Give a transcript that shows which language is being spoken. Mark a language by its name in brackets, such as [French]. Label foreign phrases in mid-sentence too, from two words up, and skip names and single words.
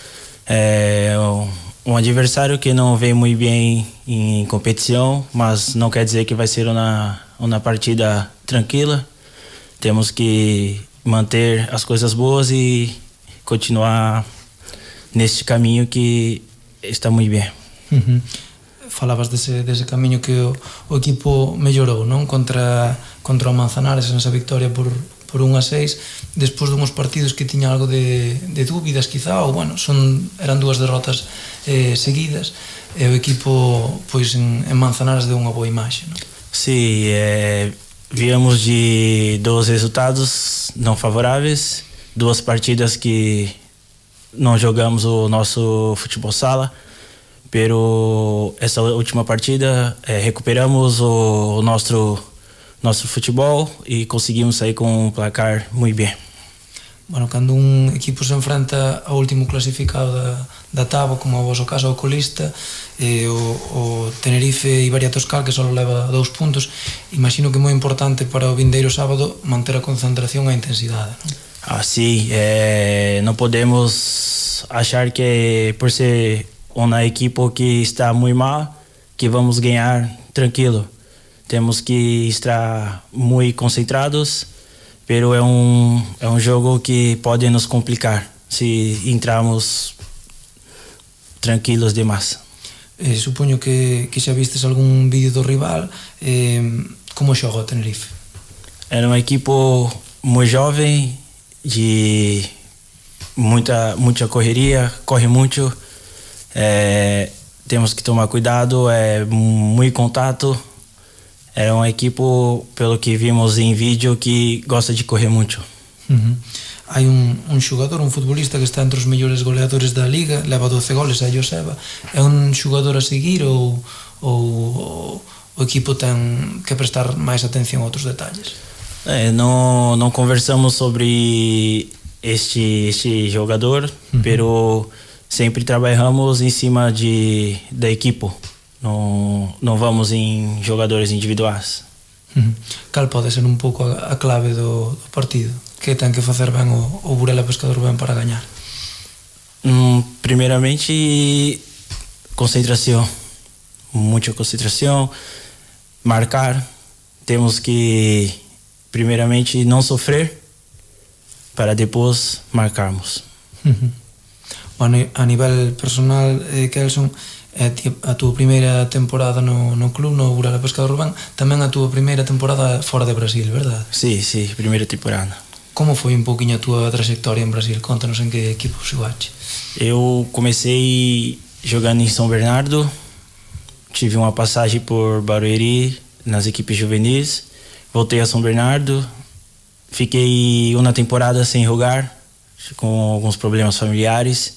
[Portuguese] Um adversário que não vem muito bem em competição, mas não quer dizer que vai ser uma partida tranquila. Temos que manter as coisas boas e continuar neste caminho que está muito bem. [Galician] falabas dese camiño que o equipo mellorou, non? Contra o Manzanares nesa victoria por 1-6, despois dunhos partidos que tiña algo de dúbidas quizá, ou bueno, eran 2 derrotas seguidas, e o equipo pois en Manzanares deu unha boa imaxe, non? [Portuguese] Sí, viemos de 2 resultados não favoráveis, 2 partidas que não jogamos o nosso futebol sala, pero essa última partida recuperamos o nosso futebol e conseguimos sair com um placar muito bem. [Galician] Bueno, cando un equipo se enfrenta ao último clasificado da táboa, como o vosso caso, o colista, o Tenerife Iberia Toscal, que só leva 2 puntos, imagino que é moi importante para o vindeiro sábado manter a concentración e a intensidade, non? [Portuguese] Sim, não podemos achar que por ser uma equipe que está muito mal, que vamos ganhar tranquilo. Temos que estar muito concentrados, pero é um jogo que pode nos complicar se entrarmos tranquilos demais. [Galician] Supoño que xa vistes algún vídeo do rival. Como xoga o Tenerife? [Portuguese] Era uma equipe muito jovem, de muita correria, corre muito. Temos que tomar cuidado, muito contato. Era uma equipe, pelo que vimos em vídeo, que gosta de correr muito. [Galician] Hai un xogador, un futbolista que está entre os mellores goleadores da Liga, leva 12 goles, a Joseba. É un xogador a seguir ou o equipo ten que prestar máis atención a outros detalles? [Portuguese] Não conversamos sobre este jogador, pero sempre trabalhamos em cima da equipe. Não vamos em jogadores individuais. [Galician] Cal pode ser un pouco a clave do partido? Que ten que facer ben o Burela Pescador ben para gañar? [Portuguese] Primeiramente, concentração. Muita concentração. Marcar. Temos que, primeiramente, não sofrer para depois marcarmos. [Galician] Bueno, a nivel personal, Kelson, a túa primeira temporada no club, no Burela Pescador Urbán, tamén a túa primeira temporada fora de Brasil, verdade? [Portuguese] Sí, primeira temporada. [Galician] Como foi un pouquinho a túa traxectoria en Brasil? Contanos en que equipo xogaste. [Portuguese] Eu comecei jogando em São Bernardo, tive uma passagem por Barueri nas equipes juvenis, voltei a São Bernardo, fiquei uma temporada sem jogar, com alguns problemas familiares.